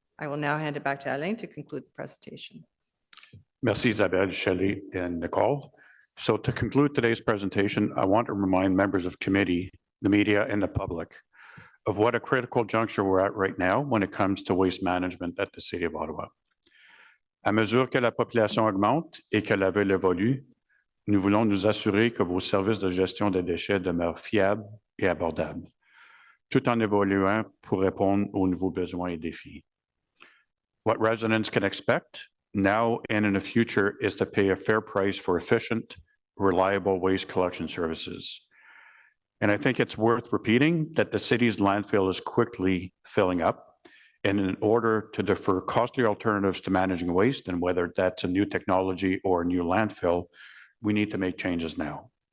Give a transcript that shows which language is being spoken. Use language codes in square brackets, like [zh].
[en] I will now hand it back to Alain to conclude the presentation. Merci Isabelle, Shelley, and Nicole. So to conclude today's presentation, I want to remind members of committee, the media, and the public of what a critical juncture we're at right now when it comes to waste management at the City of Ottawa. [fr] À mesure que la population augmente et que la ville évolue, nous voulons nous assurer que vos services de gestion des déchets demeurent fiables et abordables, tout en évoluant pour répondre aux nouveaux besoins et défis. [en] What residents can expect now and in the future is to pay a fair price for efficient, reliable waste collection services. And I think it's worth repeating that the city's landfill is quickly filling up. And in order to defer costly alternatives to managing waste, and whether that's a new technology or a new landfill, we need to make changes now.